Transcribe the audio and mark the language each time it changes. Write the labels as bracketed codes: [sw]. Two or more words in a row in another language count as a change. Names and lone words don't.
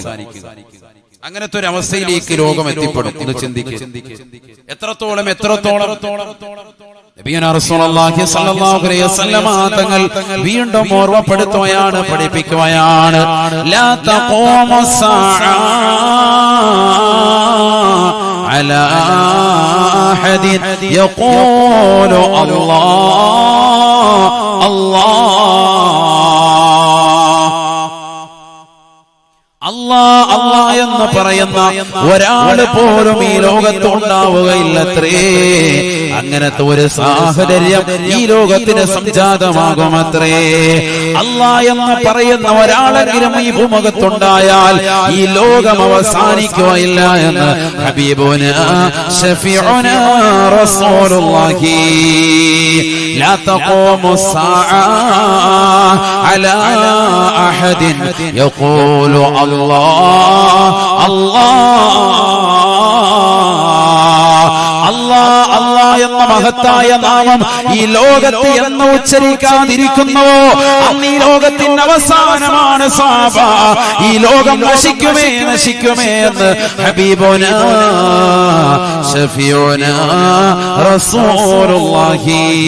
[ml] അങ്ങനത്തെ ഒരു അവസ്ഥയിലേക്ക് ലോകം എത്തിപ്പെടും എന്ന് ചിന്തിക്കുക. എത്രത്തോളം [ar] نبينا رسول الله صلى الله عليه وسلم [ml] തങ്ങൾ വീണ്ടും ഓർമ്മപ്പെടുത്തുകയാണ്, പഠിപ്പിക്കുകയാണ്. [ar] لا تقوم الساعة على أحد يقول الله الله [ml] അല്ലാഹ് അല്ലാഹ് എന്ന് പറയുന്ന ഒരാൾ പോലും ഈ ലോകത്ത് ഉണ്ടാവുകയില്ലത്രേ. അങ്ങനത്തെ ഒരു സാഹചര്യം ഈ ലോകത്തിന് സംജാതമാകുമത്രേ. അല്ലാഹ് എന്ന് പറയുന്ന ഒരാളെങ്കിലും ഈ ഭൂമുഖത്തുണ്ടായാൽ ഈ ലോകം അവസാനിക്കുകയില്ല എന്ന് [ar] حبيبنا شفيعنا رسول الله. لا تقوم الساعة على أحد يقول الله [ml] അല്ലാഹ് അല്ലാഹ് എന്ന മഹത്തായ നാമം ഈ ലോകത്ത് എന്ന് ഉച്ചരിക്കാതിരിക്കുന്നുവോ അന്ന് ഈ ലോകത്തിന്റെ അവസാനമാണ് സാബ. ഈ ലോകം നശിക്കുമേ നശിക്കുമേ എന്ന് [ar] حبيبنا شفيعنا رسول الله.